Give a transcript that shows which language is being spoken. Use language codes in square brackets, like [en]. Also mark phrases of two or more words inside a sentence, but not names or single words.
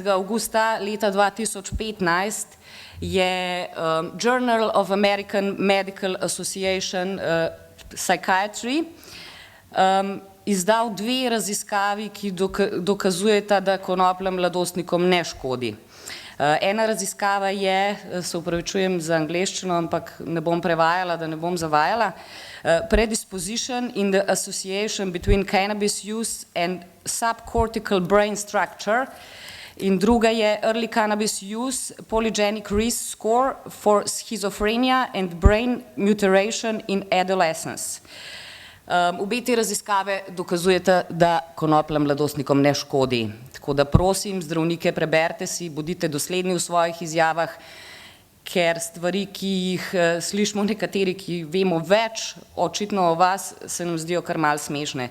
[sl] avgusta leta 2015 je Journal of American Medical Association Psychiatry izdal dve raziskavi, ki dokazujeta, da konoplja mladostnikom ne škodi. Ena raziskava je, se opravičujem za angleščino, ampak ne bom prevajala, da ne bom zavajala, Predisposition in the Association between Cannabis Use and Subcortical Brain Structure, in druga je Early Cannabis Use Polygenic Risk Score for Schizophrenia and Brain Mutation in Adolescence. Obe te raziskave dokazujete, da konoplja mladostnikom ne škodi. Tako da prosim, zdravnike, preberite si, bodite dosledni v svojih izjavah, ker stvari, ki jih slišimo nekateri, ki vemo več očitno o vas, se nam zdijo kar malo smešne.